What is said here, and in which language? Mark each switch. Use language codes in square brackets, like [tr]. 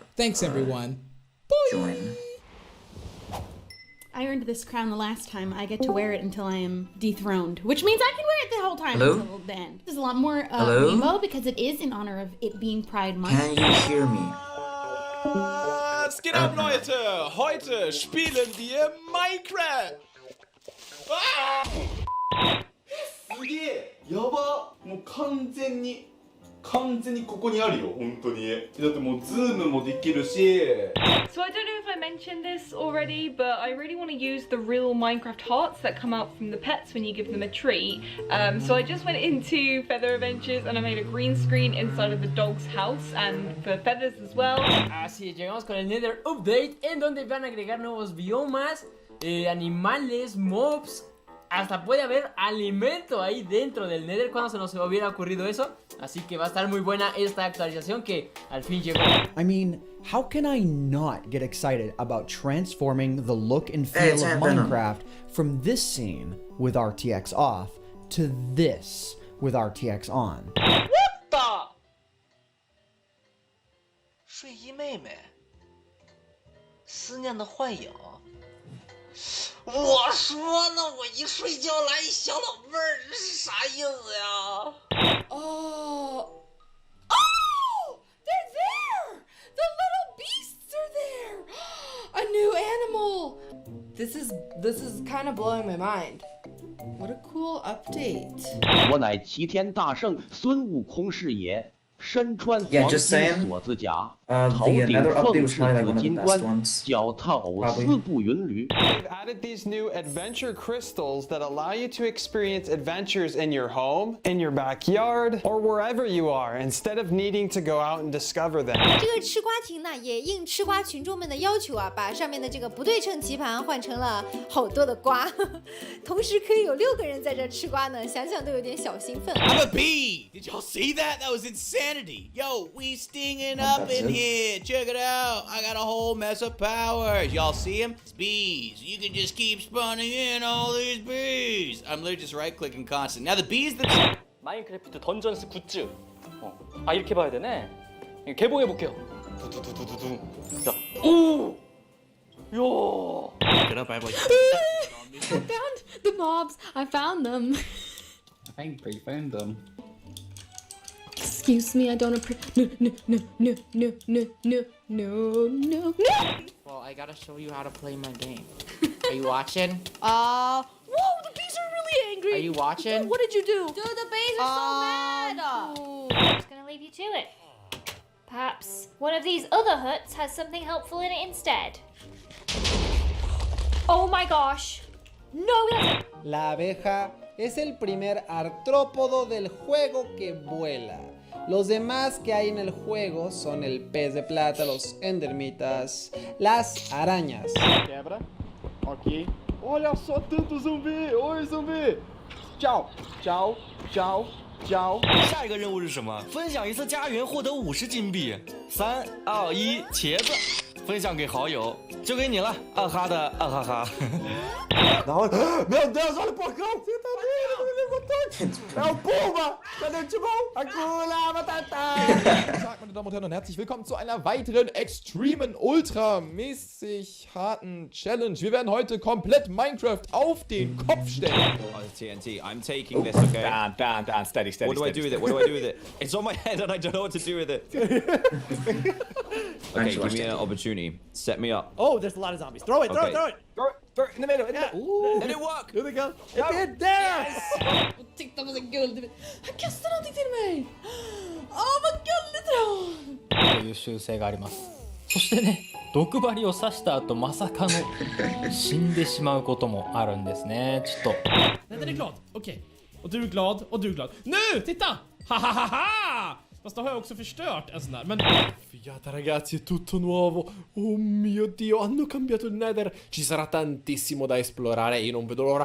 [en] Thanks, everyone. Join. I earned this crown the last time. I get to wear it until I am dethroned, which means I can wear it the whole time until then. There's a lot more rainbow because it is in honor of it being Pride Month. Can you hear me? [de] Was geht ab, Leute? Heute spielen wir Minecraft. [ja] すげえやばもう完全にここにあるよ本当にだってもうズームもできるし [en] So I don't know if I mentioned this already, but I really want to use the real Minecraft hearts that come out from the pets when you give them a treat. So I just went into Feather Adventures and I made a green screen inside of the dog's house and for feathers as well. [es] Así llegamos con el Nether Update en donde van a agregar nuevos biomas, animales, mobs. Hasta puede haber alimento ahí dentro del Nether. Cuando se nos hubiera ocurrido eso. Así que va a estar muy buena esta actualización que al fin llegó. [en] I mean, how can I not get excited about transforming the look and feel of Minecraft from this scene with RTX off to this with RTX on? What the? [zh] 睡衣妹妹，思念的幻影。我说呢，我一睡觉来一小老妹儿，这是啥意思呀？ [en] Oh, they're there! The little beasts are there! A new animal! This is kind of blowing my mind. What a cool update. [zh] 我乃齐天大圣孙悟空是也。身穿黄金锁子甲，头顶凤翅紫金冠，脚踏四步云驴。 [en] They've added these new adventure crystals that allow you to experience adventures in your home, in your backyard, or wherever you are, instead of needing to go out and discover them. [zh] 这个吃瓜亭呢，也应吃瓜群众们的要求啊，把上面的这个不对称棋盘换成了好多的瓜，同时可以有6个人在这吃瓜呢，想想都有点小兴奋。 [en] I'm a bee. Did y'all see that? That was insane. Yo, we stinging up in here. Check it out. I got a whole mess of powers. Y'all see them? It's bees. You can just keep spawning in all these bees. I'm literally just right-clicking constant. Now the bees that... [ko] 마인크래프트 던전스 굿즈. 아 이렇게 봐야 되네. 개봉해 볼게요. 두두두두두. 자, 오, 야. [en] Get up, I have like... I found the mobs. I found them. I think we found them. Excuse me, I don't appreciate. No. Well, I gotta show you how to play my game. Are you watching? Whoa, the bees are really angry. Are you watching? What did you do? Dude, the bees are so mad. I'm just gonna leave you to it. Perhaps one of these other huts has something helpful in it instead. Oh my gosh. No, that's... [es] La abeja es el primer artrópodo del juego que vuela. Los demás que hay en el juego son el pez de plata, los endermitas, las arañas. [pt] Quebra. Ok. Olha só tanto zumbi. Oi, zumbi. Tchau. Tchau. Tchau. [zh] 交。下一个任务是什么？分享一次家园，获得50金币。3、2、1，茄子，分享给好友，就给你了，二哈的二哈哈。然后， [pt] meu Deus, olha o porcão! Você tá vendo? É o Puma! Cadê o Timão? [sw] Hakuna Matata! [de] Guten Tag, meine Damen und Herren, und herzlich willkommen zu einer weiteren extremen, ultramäßig harten Challenge. Wir werden heute komplett Minecraft auf den Kopf stellen. [en] Oh, TNT, I'm taking this, okay? Dan, steady. What do I do with it? What do I do with it? It's on my head and I don't know what to do with it. Okay, give me an opportunity. Set me up. Oh, there's a lot of zombies. Throw it, throw it, throw it. Throw it in the middle. Ooh. Let it work. Here they go. Go. It did. There. [sv] Titta vad så gulligt. Han kastade någonting till mig. Åh, vad gulligt då. [ja] という習性があります。そしてね、毒針を刺した後まさかの死んでしまうこともあるんですね。ちょっと。 [sv] Den är glad. Okej. Och du är glad och du är glad. Nu, titta! Ha ha ha ha! Fast då har jag också förstört en sån där. Men [it] Figata ragazzi, è tutto nuovo. Oh mio Dio, hanno cambiato il Nether. Ci sarà tantissimo da esplorare e io non vedo l'ora.